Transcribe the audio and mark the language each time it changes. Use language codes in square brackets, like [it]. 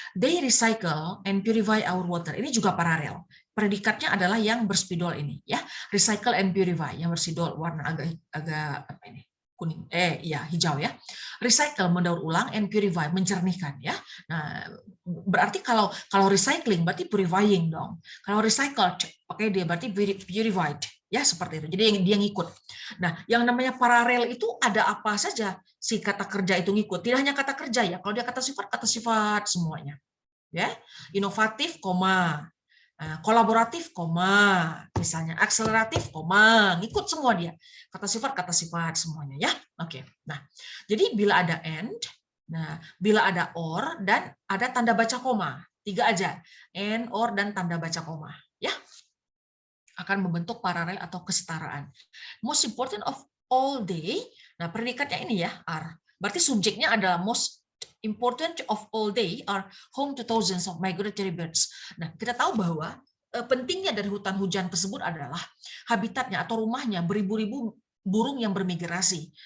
[en] They recycle and purify our water. [id] Ini juga paralel. Predikatnya adalah yang berspidol ini, ya. Recycle and purify, yang berspidol warna agak apa ini? Kuning, ya hijau ya. Recycle mendaur ulang and purify mencernihkan ya. Nah, berarti kalau recycling berarti purifying dong. Kalau recycled, oke dia berarti purified ya seperti itu. Jadi dia ngikut. Nah, yang namanya paralel itu ada apa saja si kata kerja itu ngikut. Tidak hanya kata kerja ya. Kalau dia kata sifat semuanya. Ya, inovatif, koma. Kolaboratif, koma, misalnya akseleratif, koma, ngikut semua dia. Kata sifat semuanya ya. Oke. Nah, jadi bila ada and, nah bila ada or dan ada tanda baca koma, 3 aja. And, or dan tanda baca koma, ya. Akan membentuk paralel atau kesetaraan. [en] Most important of all day. [id] Nah, predikatnya ini ya, are. Berarti subjeknya adalah [en] most important of all day are home to thousands of migratory birds. [id] Nah, kita tahu bahwa pentingnya dari hutan hujan tersebut adalah habitatnya atau rumahnya beribu-ribu burung yang bermigrasi.